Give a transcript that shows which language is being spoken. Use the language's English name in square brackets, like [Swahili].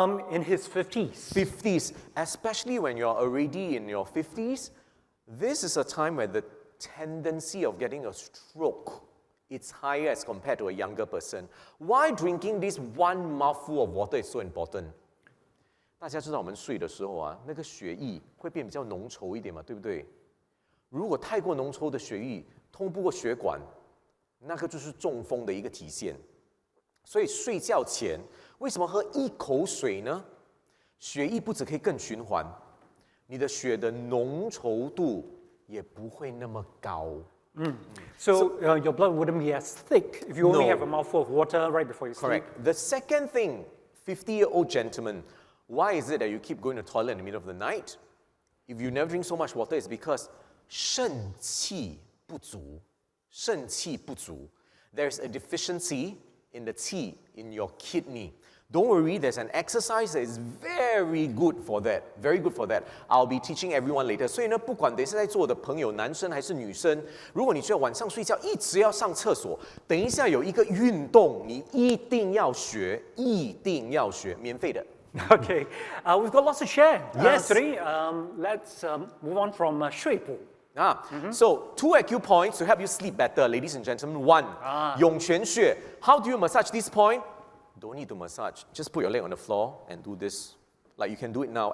[English] In his 50s. 50s. Especially when you're already in your 50s, this is a time where the tendency of getting a stroke, it's higher as compared to a younger person. Why drinking this 1 mouthful of water is so important? [Chinese] 大家知道我们睡的时候啊，那个血液会变比较浓稠一点嘛，对不对？如果太过浓稠的血液通不过血管，那个就是中风的一个体现。所以睡觉前为什么喝1口水呢？血液不只可以更循环，你的血的浓稠度也不会那么高。 [English] So your blood wouldn't be as thick if you only have a mouthful of water right before you sleep. Correct. The second thing, 50-year-old gentleman, why is it that you keep going to the toilet in the middle of the night? If you never drink so much water, it's because [Chinese] 肾气不足。肾气不足. [English] There's a deficiency in the qi in your kidney. Don't worry, there's an exercise that is very good for that. Very good for that. I'll be teaching everyone later. [Chinese] 所以呢，不管等一下在座的朋友，男生还是女生，如果你觉得晚上睡觉一直要上厕所，等一下有一个运动，你一定要学，一定要学，免费的。 [English] Okay, we've got lots to share. Yes. Today, let's move on from 睡补. So 2 acupoints to help you sleep better, ladies and gentlemen. 1, 涌泉穴. How do you massage this point? Don't need to massage. Just put your leg on the floor and do this. Like you can do it now.